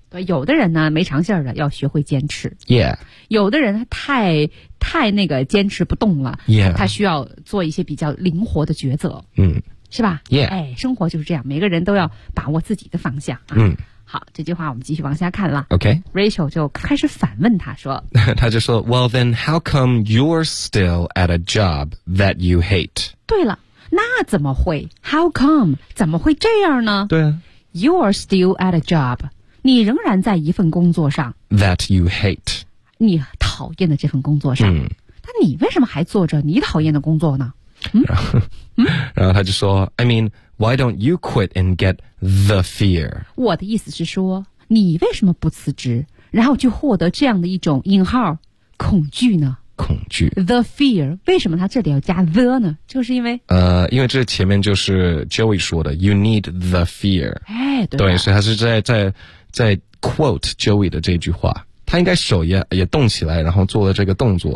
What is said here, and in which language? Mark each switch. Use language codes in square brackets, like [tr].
[zh] 对，有的人呢没长性的要学会坚持。 [en] Yeah. [zh] 有的人太那个坚持不动了。 [en] Yeah. [zh] 他需要做一些比较灵活的抉择。是吧 [en] ?Yeah. [zh] 哎，生活就是这样，每个人都要把握自己的方向啊。好，这句话我们继续往下看了。 [en] Okay. [zh] Rachel 就开始反问他说。他就说 [en] ,well then, how come you're still at a job that you hate? [zh] 对了。那怎么会 ? [en] How come? [zh] 怎么会这样呢？对啊。 [en] You're still at a job. [zh] 你仍然在一份工作上。 [en] That you hate. [zh] 你讨厌的这份工作上。那你为什么还做着你讨厌的工作呢？然后他就说 [en] ,I mean, why don't you quit and get the fear? [zh] 我的意思是说你为什么不辞职然后去获得这样的一种引号恐惧呢？恐惧 [en] The fear [zh] 为什么他这里要加 the 呢就是因为因为这前面就是 Joey 说的 [en] You need the fear [zh] 哎，对啊、对所以他是在 quote Joey 的这句话他应该手也动起来然后做了这个动作